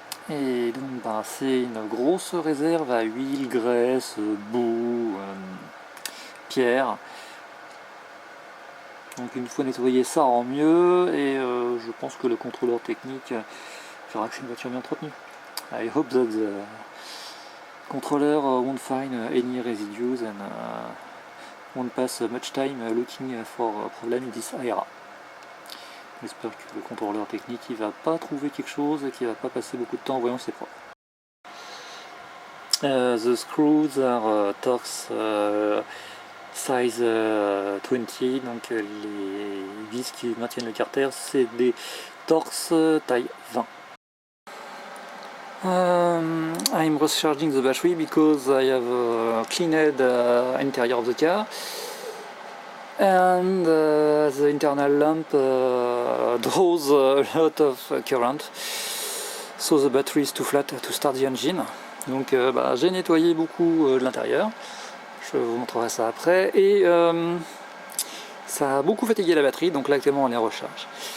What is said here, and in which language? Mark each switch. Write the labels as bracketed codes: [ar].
[fr] Et donc c'est une grosse réserve à huile, graisse, boue, pierre. Donc une fois nettoyé, ça rend mieux, et je pense que le contrôleur technique fera que c'est une voiture bien entretenue. [en] I hope that the controller won't find any residues and won't pass much time looking for a problem in this area. [fr] J'espère que le contrôleur technique il va pas trouver quelque chose et qu'il va pas passer beaucoup de temps en voyant que c'est propre. [en] The screws are Torx size 20, [fr] donc les vis qui maintiennent le carter, c'est des Torx taille 20. [en] I'm recharging the battery because I have cleaned the interior of the car, and the internal lamp draws a lot of current, so the battery is too flat to start the engine. [fr] Donc j'ai nettoyé beaucoup de l'intérieur, je vous montrerai ça après, et ça a beaucoup fatigué la batterie, donc là actuellement on est en recharge.